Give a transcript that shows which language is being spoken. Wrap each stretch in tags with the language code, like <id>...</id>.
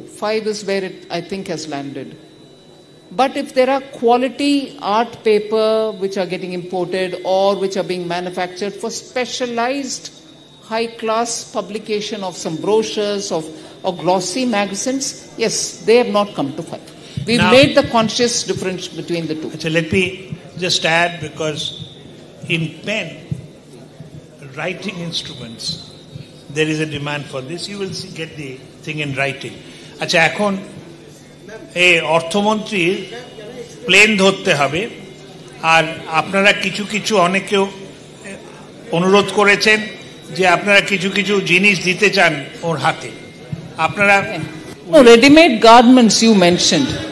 <en>5 is where it, I think, has landed. But if there are quality art paper which are getting imported or which are being manufactured for specialized high-class publication of some brochures or glossy magazines, yes, they have not come to 5. We've made the conscious difference between the two. Let me just add, because in pen, writing instruments, there is a demand for this. You will get the thing in writing.</en> <bn>এখন এই অর্থমন্ত্রীর plane ধরতে হবে, আর আপনারা কিছু কিছু অনেকেও অনুরোধ করেছেন যে আপনারা কিছু কিছু জিনিস দিতে চান ওর হাতে। আপনারা</bn> <en>ready-made garments you mentioned.</en>